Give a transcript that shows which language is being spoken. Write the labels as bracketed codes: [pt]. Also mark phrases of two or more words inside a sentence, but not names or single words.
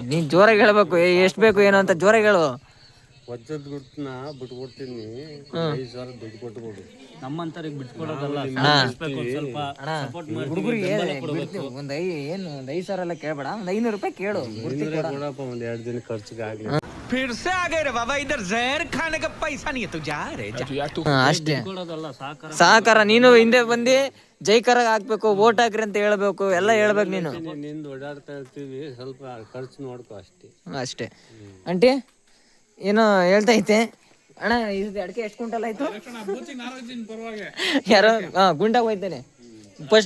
[kn] ನೀನು ಜೋರಾಗಿ ಹೇಳ್ಬೇಕು, ಎಷ್ಟು ಬೇಕು ಏನು ಅಂತ ಜೋರಾಗಿ ಹೇಳು. ವಜ್ರದ ಗುರ್ತನ ಬಿಟ್ಕೊಡ್ತೀನಿ, 5,000 ದುಡ್ಡು ಕೊಟ್ಬಿಡು. ನಮ್ಮಂತರಿಗೆ ಬಿಟ್ಕೊಡೋದಲ್ಲ, ಹುಡುಗರಿಗೆ ಒಂದು 5,000 ಎಲ್ಲ ಕೇಳಬೇಡ, ಒಂದು 500 ರೂಪಾಯಿ ಕೇಳು. ಕೊಡಪ್ಪ, ಒಂದು 2 ದಿನ ಖರ್ಚಿಗೆ ಆಗಲಿ. [hi] फिर से आ गए रे बाबा, इधर जहर खाने का पैसा नहीं है, तू जा रे जा. [kn] ಅಷ್ಟೇ ಸಹಕಾರ. ನೀನು ಹಿಂದೆ ಬಂದು ಜೈಕಾರ ಹಾಕ್ಬೇಕು, ವೋಟ್ ಹಾಕ್ರಿ ಅಂತ ಹೇಳ್ಬೇಕು, ಎಲ್ಲ ಹೇಳ್ಬೇಕು ನೀನು. ನಿಂದು ಓಡಾಡ್ತಾ ಇರ್ತೀವಿ, ಸ್ವಲ್ಪ ಖರ್ಚು ನೋಡ್ಕೊ ಅಷ್ಟೇ. ಅಂಟಿ ಏನೋ ಹೇಳ್ತಾ ಐತೆ ಅಣ್ಣ, ಇದು ಅಡಿಕೆ ಎಷ್ಟು ಕ್ವಿಂಟಲ್ ಆಯ್ತು? ಯಾರೋ ಗುಂಡಾಗ ಹೋಯ್ತಾನೆ ಫಸ್ಟ್.